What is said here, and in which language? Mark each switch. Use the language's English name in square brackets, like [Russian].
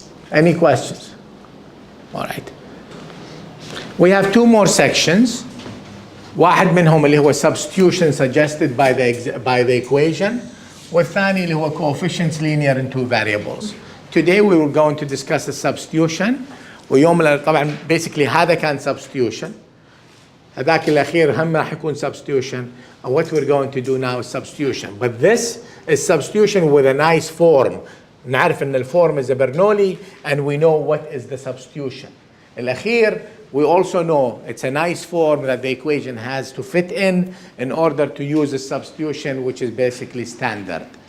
[English] Any questions? All right. We have 2 more sections. [Arabic] واحد منهم اللي هو [English] substitution suggested by the equation [Arabic] والثاني اللي هو [English] coefficients linear in 2 variables. Today we were going to discuss the substitution [Arabic] ويوم طبعا [English] basically [Arabic] هذا كان [English] substitution. [Arabic] هذاك الأخير هم راح يكون substitution. [English] And what we're going to do now is substitution. But this is substitution with a nice form. [Arabic] نعرف إن [English] الform is a Bernoulli and we know what is the substitution. [Arabic] الأخير [English] we also know it's a nice form that the equation has to fit in order to use a substitution which is basically standard.